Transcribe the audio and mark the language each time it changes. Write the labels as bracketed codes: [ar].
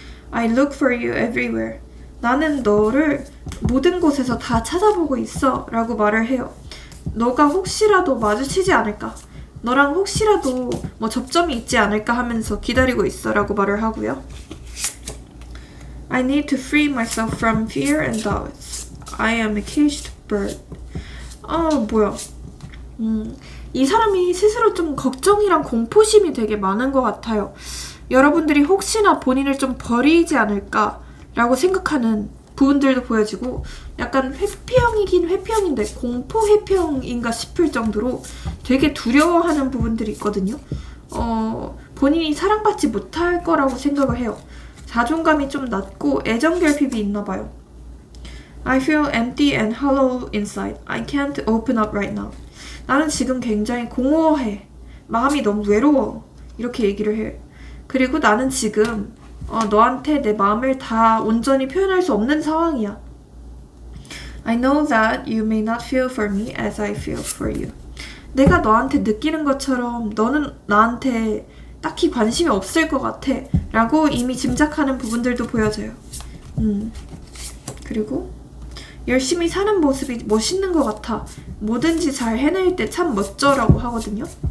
[en] I look for you everywhere. [ko] 나는 너를 모든 곳에서 다 찾아보고 있어 라고 말을 해요. 너가 혹시라도 마주치지 않을까, 너랑 혹시라도 뭐 접점이 있지 않을까 하면서 기다리고 있어 라고 말을 하고요. [en] I need to free myself from fear and doubts. I am a caged bird. [ko] 뭐야. 이 사람이 스스로 좀 걱정이랑 공포심이 되게 많은 것 같아요. 여러분들이 혹시나 본인을 좀 버리지 않을까 라고 생각하는 부분들도 보여지고, 약간 회피형이긴 회피형인데 공포 회피형인가 싶을 정도로 되게 두려워하는 부분들이 있거든요. 본인이 사랑받지 못할 거라고 생각을 해요. 자존감이 좀 낮고 애정 결핍이 있나 봐요. [en] I feel empty and hollow inside. I can't open up right now. [ko] 나는 지금 굉장히 공허해. 마음이 너무 외로워. 이렇게 얘기를 해요. 그리고 나는 지금 너한테 내 마음을 다 온전히 표현할 수 없는 상황이야. [en] I know that you may not feel for me as I feel for you. [ko] 내가 너한테 느끼는 것처럼 너는 나한테 딱히 관심이 없을 것 같아 라고 이미 짐작하는 부분들도 보여져요. 그리고 열심히 사는 모습이 멋있는 것 같아. 뭐든지 잘 해낼 때 참 멋져라고 하거든요.